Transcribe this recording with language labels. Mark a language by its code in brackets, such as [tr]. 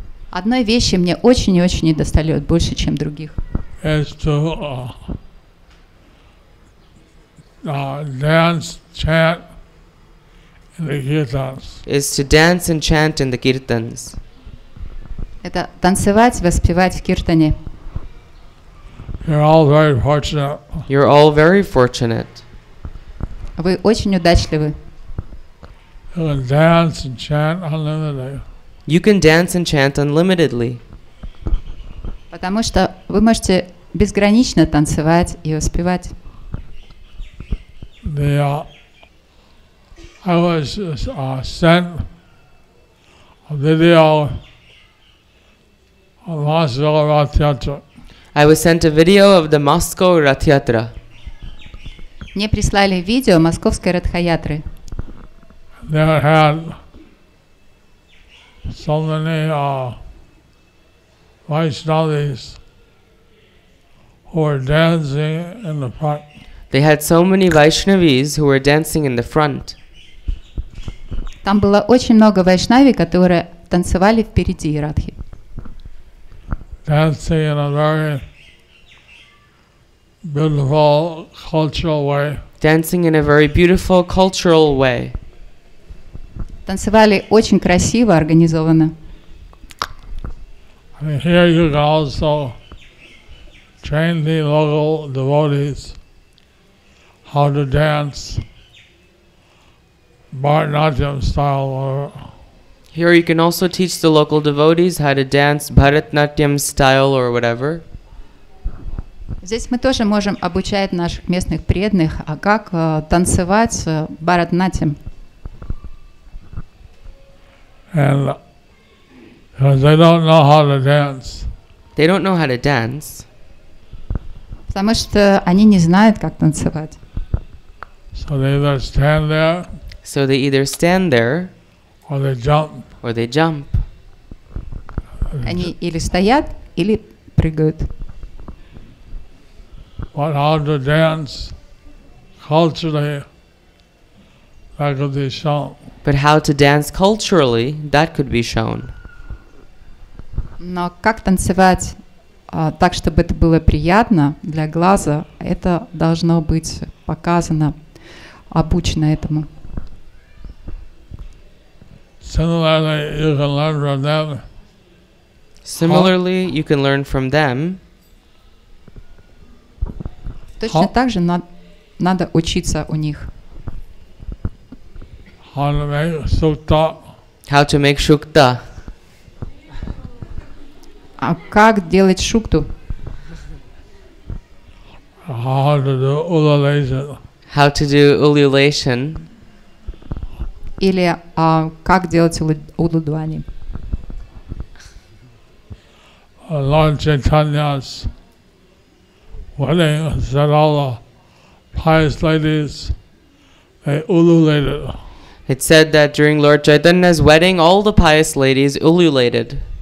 [ru] Одной вещи мне очень и очень недостает, больше, чем других. [en] is to dance, chant in the kirtans. Is to dance and chant in the kirtans. [ru] Это танцевать, воспевать в киртане. [en] You're all very fortunate. You're all very fortunate. [ru] Вы очень удачливы. [en] You can dance and chant unlimitedly. You can dance and chant unlimitedly. [ru] Потому что вы можете безгранично танцевать и воспевать. [en] I was sent a video of Moscow Rath Yatra. I was sent a video of the Moscow Rath Yatra. [ru] Мне прислали видео московской Радха-ятры. [en] There had so many Vaishnavis who were dancing in the front. They had so many Vaishnavis who were dancing in the front. [ru] Там было очень много вайшнави, которые танцевали впереди Радхи. [en] Dancing in a very beautiful cultural way. Dancing in a very beautiful cultural way. [ru] Танцевали очень красиво, организованно. [en] And here you can also train the local devotees how to dance Bharatanatyam style. Or Here you can also teach the local devotees how to dance Bharatanatyam style or whatever. [ru] Здесь мы тоже можем обучать наших местных преданных, а как танцевать Бхаратанатьям. [en] And because they don't know how to dance. They don't know how to dance. [ru] Потому что они не знают, как танцевать. [en] So they either stand there, So they either stand there or they jump. or they jump. [ru] Они или стоят, или прыгают. [en] But how to dance culturally, that could be shown. But how to dance culturally, that could be shown. [ru] Но как танцевать так, чтобы это было приятно для глаза, это должно быть показано, обучено этому. [en] Similarly, you can learn from them. Similarly, you can learn from them [ru] Точно так же надо учиться у них. [en] How to make sukta, how to make shukta, [ru] А как делать шукту? [en] how to do ululation, how to do ululation, [ru] Или как делать улудвани? [en] Lord Chaitanya's wedding said all the pious ladies, they ululated. It said that during Lord Chaitanya's wedding, all the pious ladies ululated.